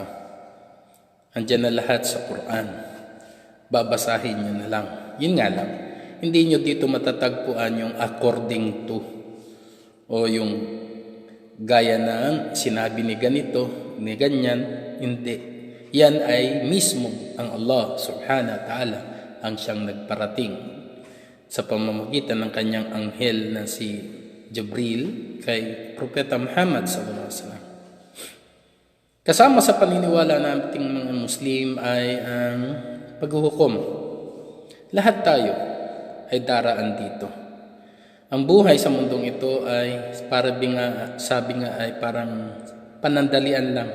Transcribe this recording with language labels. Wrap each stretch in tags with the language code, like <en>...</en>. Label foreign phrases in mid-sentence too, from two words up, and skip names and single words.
<tl>Andiyan na lahat sa Quran. Babasahin nyo na lang. Yun nga lang. Hindi nyo dito matatagpuan yung</tl> <en>according to</en> <tl>o yung gaya ng sinabi ni ganito, ni ganyan. Hindi. Yan ay mismo ang</tl> <ar>الله سبحانه وتعالى</ar> <tl>ang siyang nagparating sa pamamagitan ng kanyang anghel na si Jibril kay Propeta Muhammad</tl> <ar>صلى الله عليه وسلم.</ar> <tl>Kasama sa paniniwala nating mga Muslim ay ang paghuhukom. Lahat tayo ay daraan dito. Ang buhay sa mundong ito ay sabi nga ay parang panandalian lang.</tl>